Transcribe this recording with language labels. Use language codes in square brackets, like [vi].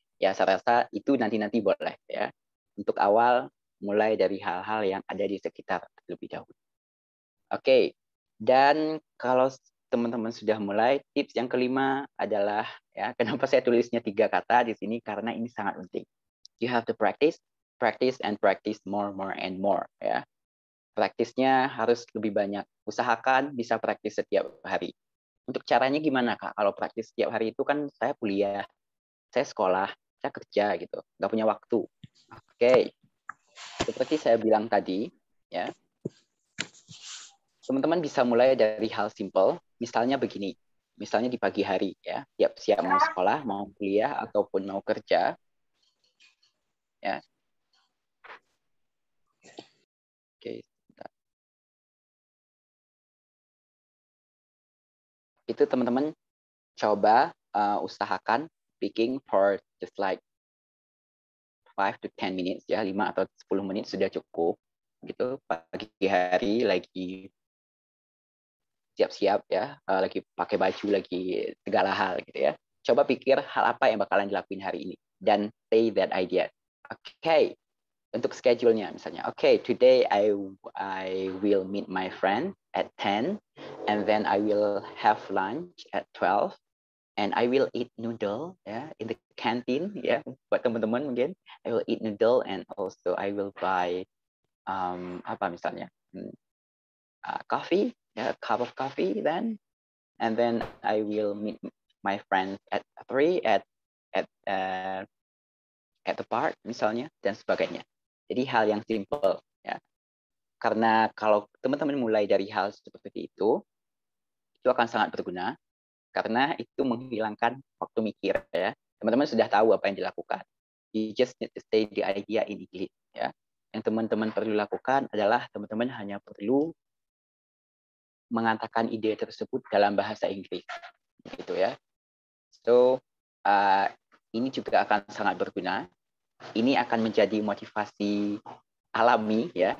[id] Ya, saya rasa itu nanti boleh ya. Untuk awal, mulai dari hal-hal yang ada di sekitar terlebih dahulu. Oke, dan kalau teman-teman sudah mulai, tips yang kelima adalah ya, kenapa saya tulisnya 3 kata di sini karena ini sangat penting. [en] You have to practice, practice and practice more and more ya. [id] Praktisnya harus lebih banyak. Usahakan bisa praktis setiap hari. Untuk caranya gimana Kak? Kalau praktis setiap hari itu kan saya kuliah, saya sekolah, saya kerja gitu, nggak punya waktu. Oke, seperti saya bilang tadi, ya teman-teman bisa mulai dari hal simple, misalnya begini, misalnya di pagi hari ya, siap mau sekolah, mau kuliah ataupun mau kerja, ya. Oke, itu teman-teman coba usahakan speaking for just like 5 to 10 minutes ya, 5 atau 10 menit sudah cukup gitu. Pagi hari lagi siap-siap ya, lagi pakai baju, lagi segala hal gitu ya. Coba pikir hal apa yang bakalan dilakuin hari ini dan say that idea. Oke, untuk schedule-nya misalnya. [en] Oke, today I will meet my friend at 10 and then I will have lunch at 12 and I will eat noodle ya in the canteen ya buat teman-teman mungkin. I will eat noodle and also I will buy apa misalnya coffee, a cup of coffee then, and then I will meet my friends at 3 at the park misalnya dan sebagainya. [id] Jadi hal yang simple ya. Karena kalau teman-teman mulai dari hal seperti itu akan sangat berguna karena itu menghilangkan waktu mikir ya. Teman-teman sudah tahu apa yang dilakukan. [en] You just need to say the idea in English ya. [id] Yang teman-teman perlu lakukan adalah teman-teman hanya perlu mengatakan ide tersebut dalam bahasa Inggris gitu ya. So ini juga akan sangat berguna. Ini akan menjadi motivasi alami, ya.